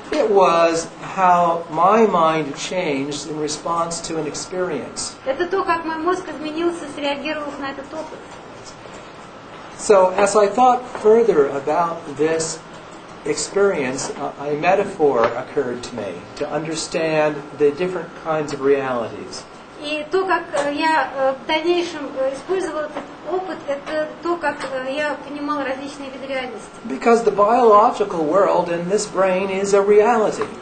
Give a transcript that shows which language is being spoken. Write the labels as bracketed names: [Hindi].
[English] It was how my mind changed in response to an experience. [Russian] Это то, как мой мозг изменился, среагировав на этот опыт. [English] So, as I thought further about this experience, a metaphor occurred to me to understand the different kinds of realities. [Russian] И то, как я в дальнейшем использовал этот опыт, это то, как я понимал различные виды реальности. [English] Because the biological world in this brain is a reality.